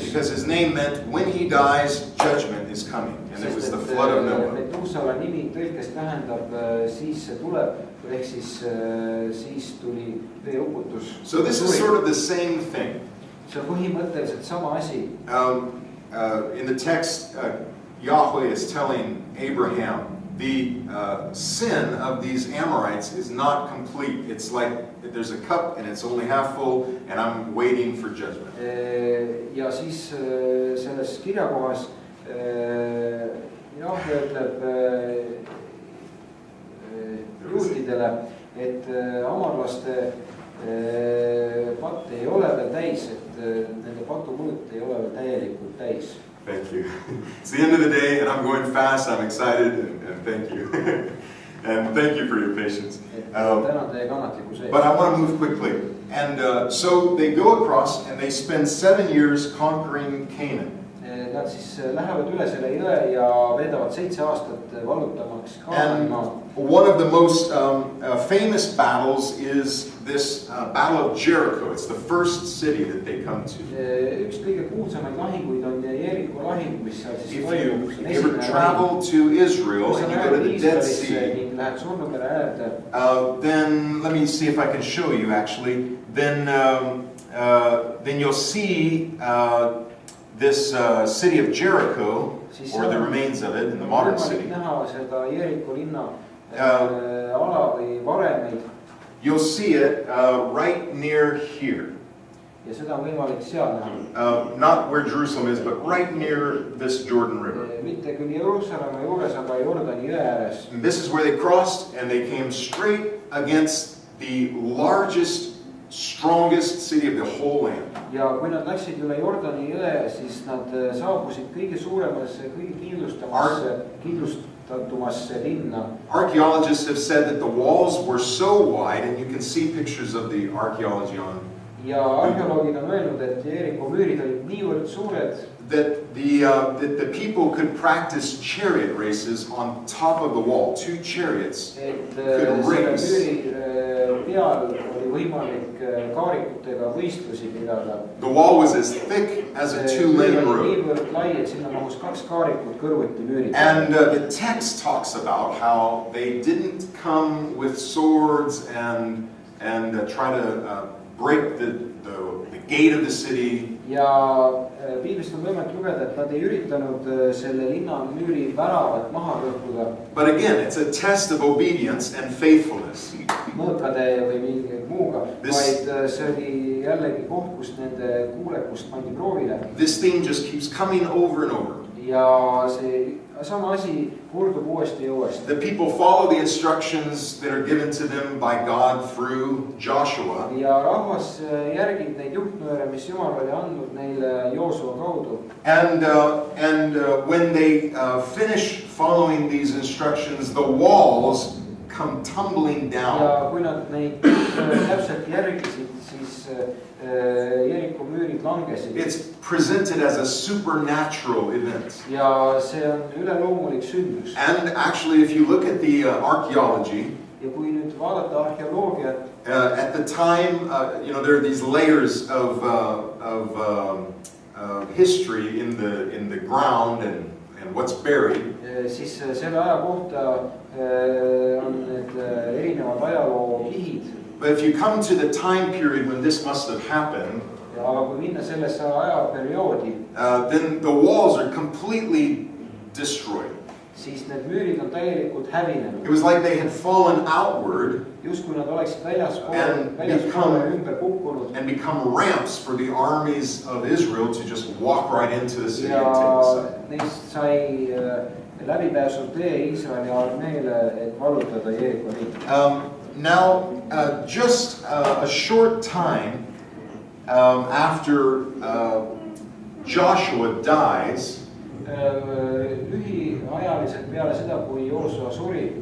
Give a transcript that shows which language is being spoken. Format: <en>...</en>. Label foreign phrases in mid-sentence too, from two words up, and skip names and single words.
<en>Because his name meant when he dies, judgment is coming. And it was the flood of Noah.</en> <et>Metusala nimi tõlkes tähendab siis see tuleb, ehk siis tuli veeuputus.</et> <en>So this is sort of the same thing.</en> <et>See on põhimõtteliselt sama asi.</et> <en>In the text, Yahweh is telling Abraham, the sin of these Amorites is not complete. It's like there's a cup and it's only half full and I'm waiting for judgment.</en> <et>Ja siis selles kirjakohas Jahve ütleb juutidele, et amarlaste patt ei ole veel täis, et nende patukulud ei ole veel täielikult täis.</et> <en>Thank you. It's the end of the day and I'm going fast. I'm excited and thank you. And thank you for your patience. But I want to move quickly. And so they go across and they spend 7 years conquering Canaan.</en> <et>Nad siis lähevad üle selle jõe ja veedavad 7 aastat vallutamaks Kaanaanimaa.</et> <en>One of the most famous battles is this Battle of Jericho. It's the first city that they come to.</en> <et>Üks kõige kuulsamaid lahinguid on Jeriko lahing, mis seal siis toimub.</et> <en>If you ever travel to Israel and you go to the Dead Sea, then let me see if I can show you actually. Then you'll see this city of Jericho, or the remains of it in the modern city. You'll see it right near here. Not where Jerusalem is, but right near this Jordan River. And this is where they crossed, and they came straight against the largest, strongest city of the whole land.</en> <et>Ja kui nad läksid üle Jordani jõe, siis nad saabusid kõige suuremasse, kõige kindlustatumasse linna.</et> <en>Archaeologists have said that the walls were so wide, and you can see pictures of the archaeology on.</en> <et>Ja arheoloogid on öelnud, et Jeriko müürid olid niivõrd suured,</et> <en>that the people could practice chariot races on top of the wall. 2 chariots could race. The wall was as thick as a 2-lane road. And the text talks about how they didn't come with swords and try to break the gate of the city.</en> <et>Ja Piiblist on võimalik lugeda, et nad ei üritanud selle linna müüri väravat maha rõhkuda.</et> <en>But again, it's a test of obedience and faithfulness.</en> <et>Mõõkade või mingi muuga, vaid see oli jällegi koht, kus nende kuulekust pandi proovile.</et> <en>This theme just keeps coming over and over.</en> <et>Ja see sama asi kordub uuesti ja uuesti.</et> <en>The people follow the instructions that are given to them by God through Joshua.</en> <et>Ja rahvas järgib neid juhtnööre, mis Jumal oli andnud neile Joosua kaudu.</et> <en>And when they finish following these instructions, the walls come tumbling down.</en> <et>Ja kui nad neid täpselt järgisid, siis Jeriko müürid langesid.</et> <en>It's presented as a supernatural event.</en> <et>Ja see on üleloomulik sündmus.</et> <en>And actually, if you look at the archaeology,</en> <et>ja kui nüüd vaadata arheoloogiat,</et> <en>at the time, there are these layers of history in the ground and what's buried.</en> <et>Siis selle aja kohta on need erinevad ajaloo kihid.</et> <en>But if you come to the time period when this must have happened,</en> <et>aga kui minna sellesse ajaperioodi,</et> <en>then the walls are completely destroyed.</en> <et>Siis need müürid on täielikult hävinenud.</et> <en>It was like they had fallen outward</en> <et>justkui nad oleksid väljaspoole ümber kukkunud.</et> <en>And become ramps for the armies of Israel to just walk right into the city and take the site.</en> <et>Neist sai läbipääsu tee Iisraeli armeele, et vallutada Jeriko riiki.</et> <en>Now, just a short time after Joshua dies,</en> <et>lühiajaliselt peale seda, kui Joosua suri,</et>